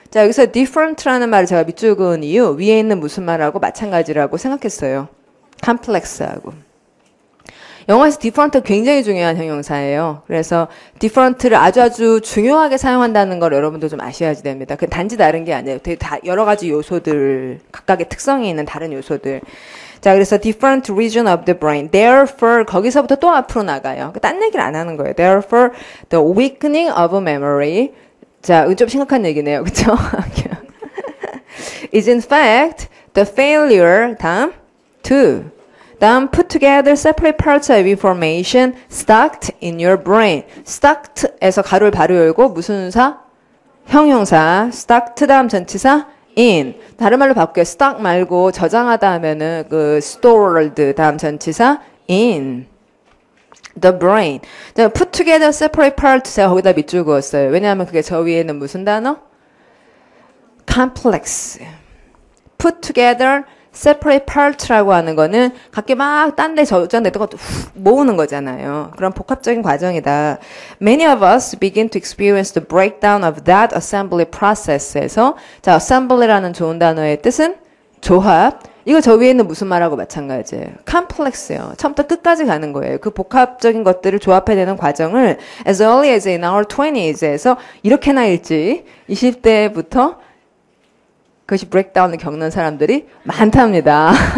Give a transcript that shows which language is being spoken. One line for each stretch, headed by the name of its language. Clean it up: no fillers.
Korean: 자, 여기서 different라는 말을 제가 밑줄 그은 이유 위에 있는 무슨 말하고 마찬가지라고 생각했어요. complex하고. 영어에서 different 굉장히 중요한 형용사예요. 그래서 different를 아주 중요하게 사용한다는 걸 여러분도 좀 아셔야지 됩니다. 그 단지 다른 게 아니에요. 되게 다 여러 가지 요소들, 각각의 특성이 있는 다른 요소들.
English: 자, 그래서 different region of the brain.
Korean: Therefore, 거기서부터 또 앞으로 나가요. 딴 얘기를 안 하는 거예요.
English: Therefore, the weakening of memory.
Korean: 자, 좀 심각한 얘기네요. 그쵸?
English: is in fact the failure,
Korean: 다음, 다음
English: put together separate parts of information stocked in your brain.
Korean: stocked에서 가로를 바로 열고 무슨 사? 형용사. stocked 다음 전치사 in. 다른 말로 바꿀게요. stock 말고 저장하다 하면은 그 stored 다음 전치사 in the brain.
English: put together separate parts
Korean: 제가 거기다 밑줄 그었어요. 왜냐하면 그게 저 위에는 무슨 단어?
English: complex. put together separate part
Korean: 라고 하는 거는 각기 막 딴 데 저장됐던 것도 훅 모으는 거잖아요. 그런 복합적인 과정이다.
English: Many of us begin to experience the breakdown of that assembly process에서
Korean: 자, assembly라는 좋은 단어의 뜻은 조합. 이거 저 위에 있는 무슨 말하고 마찬가지예요. complex예요. 처음부터 끝까지 가는 거예요. 그 복합적인 것들을 조합해내는 과정을
English: as early as in our 20s
Korean: 에서 이렇게나 일찍 20대부터 그것이 브레이크다운을 겪는 사람들이 많답니다.